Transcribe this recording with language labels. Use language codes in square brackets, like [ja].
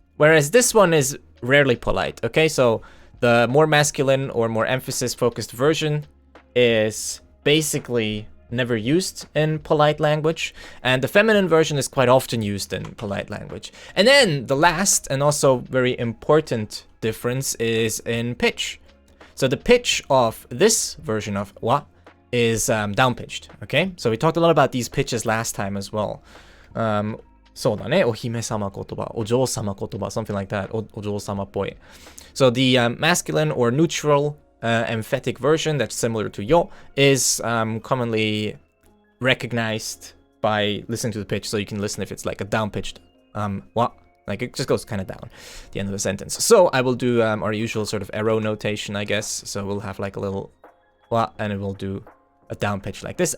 [en] Whereas this one is rarely polite, okay? So the more masculine or more emphasis focused version is basically never used in polite language, and the feminine version is quite often used in polite language. And then the last and also very important difference is in pitch. So the pitch of this version of wa is down pitched, okay? So we talked a lot about these pitches last time as well. [ja] そうだね、お姫様言葉、お嬢様言葉, [en] something like that, [ja] お嬢様っぽい. [en] So the masculine or neutral emphatic version that's similar to yo is commonly recognized by listening to the pitch, so you can listen if it's like a down-pitched wa, like it just goes kind of down at the end of the sentence. So I will do our usual sort of arrow notation, I guess. So we'll have like a little wa, and it will do a down pitch like this.